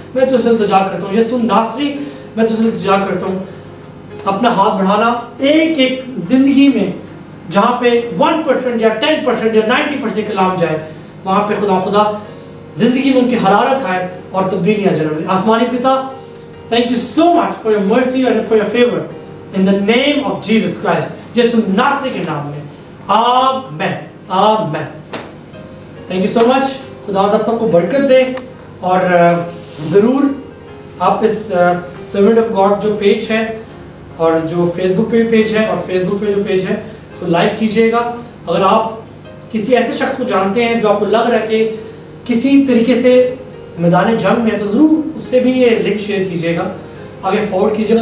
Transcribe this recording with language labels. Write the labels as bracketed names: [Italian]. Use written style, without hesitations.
[Urdu] میں تجھ سے التجا کرتا ہوں یسوع ناصری, میں تجھ سے التجا کرتا ہوں اپنا ہاتھ بڑھانا ایک ایک زندگی میں جہاں پہ 1% یا 10% یا 90% کلام جائے وہاں پہ خدا زندگی میں ان کی حرارت آئے اور تبدیلیاں جنم لیں. آسمانی پتا, [English] thank you so much for your mercy and for your favor in the name of Jesus Christ, [Urdu] یسوع ناصری کے نام میں, آمین آمین. [English] thank you so much. [Urdu] خدا آپ سب کو برکت دے. اور ضرور آپ اس سرونٹ آف گاڈ جو پیج ہے اور جو فیس بک پہ بھی پیج ہے اور فیس بک پہ جو پیج ہے اس کو لائک کیجیے گا. اگر آپ کسی ایسے شخص کو جانتے ہیں جو آپ کو لگ رہا ہے کہ کسی طریقے سے میدان جنگ میں ہے تو ضرور اس سے بھی یہ لنک شیئر کیجیے گا, آگے فارورڈ کیجیے گا.